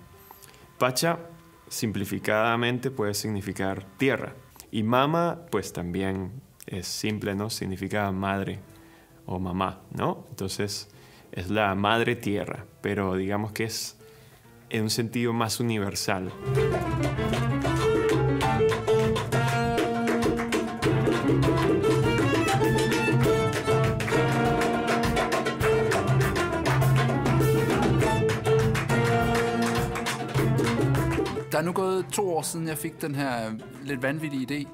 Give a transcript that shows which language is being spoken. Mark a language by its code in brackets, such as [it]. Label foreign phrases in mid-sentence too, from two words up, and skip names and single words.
[es] Pacha, simplificadamente, puede significar tierra. Y mama, pues también es simple, ¿no? Significa madre o mamá, ¿no? Entonces, es la madre tierra, pero digamos que es en un sentido más universal. [da] Der er nu gået 2 år siden, jeg fik den her lidt vanvittige idé.